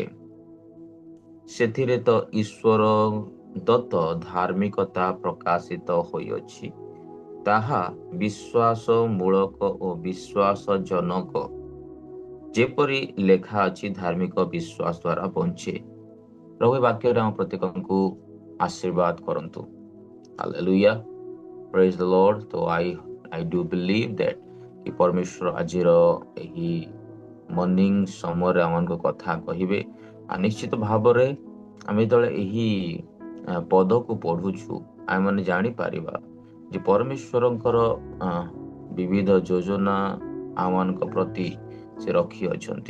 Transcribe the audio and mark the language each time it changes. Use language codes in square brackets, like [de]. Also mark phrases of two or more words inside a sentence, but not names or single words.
[or] ସେଥିରେ ତ ଈଶ୍ୱର ଦତ୍ତ ଧାର୍ମିକତା ପ୍ରକାଶିତ ହୋଇଅଛି, ତାହା ବିଶ୍ୱାସ ମୂଳକ ଓ ବିଶ୍ୱାସଜନକ, ଯେପରି ଲେଖା ଅଛି, ଧାର୍ମିକ ବିଶ୍ୱାସ ଦ୍ୱାରା ବଞ୍ଚେ। ପ୍ରଭୁ ଏ ବାକ୍ୟରେ ଆମ ପ୍ରତ୍ୟେକଙ୍କୁ ଆଶୀର୍ବାଦ କରନ୍ତୁ। ହାଲେଲୁୟା, [en] praise the Lord. [or] ତ [en] I do believe that [or] କି ପରମେଶ୍ୱର ଆଜିର ଏହି ମର୍ଣ୍ଣିଂ ସମୟରେ ଆମମାନଙ୍କ କଥା କହିବେ। ନିଶ୍ଚିତ ଭାବରେ ଆମେ ଯେତେବେଳେ ଏହି ପଦକୁ ପଢ଼ୁଛୁ, ଆମେମାନେ ଜାଣିପାରିବା ଯେ ପରମେଶ୍ୱରଙ୍କର ବିବିଧ ଯୋଜନା ଆମମାନଙ୍କ ପ୍ରତି ସେ ରଖିଅଛନ୍ତି।